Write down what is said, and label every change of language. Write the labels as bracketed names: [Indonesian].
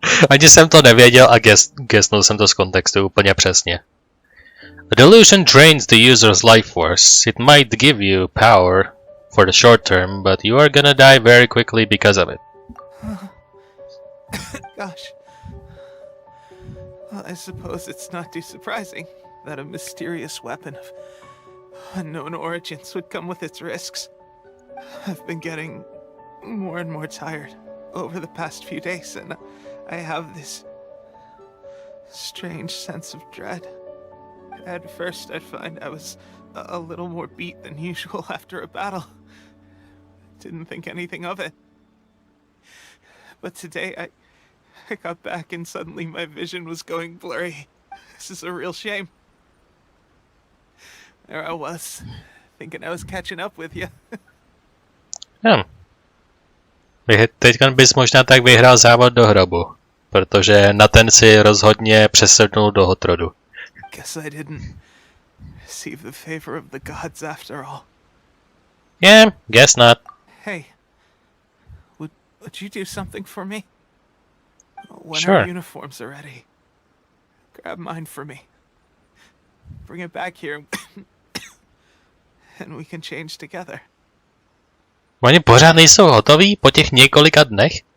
[Czech] Ani jsem to nevěděl a guessnul jsem to z kontextu úplně přesně. [English] A delusion drains the user's life force. It might give you power for the short term, but you are gonna die very quickly because of it. Gosh. Well, I suppose it's not too surprising that a mysterious weapon of unknown origins would come with its risks. I've been getting more and more tired over the past few days, and I have this strange sense of dread. At first, I'd find I was a little more beat than usual after a battle. Didn't think anything of it. But today, I got back and suddenly my vision was going blurry. This is a real shame. There I was, thinking I was catching up with you. [Czech] Teďka bys možná tak vyhrál závod do hrobu, protože na ten si rozhodně přesednul do Hotrodu. [English] Guess I didn't receive the favor of the gods after all. Yeah, guess not. Hey, would you do something for me? When Sure. our uniforms are ready, grab mine for me. Bring it back here, and we can change together. [Czech] Oni pořád nejsou hotoví po těch několika dnech?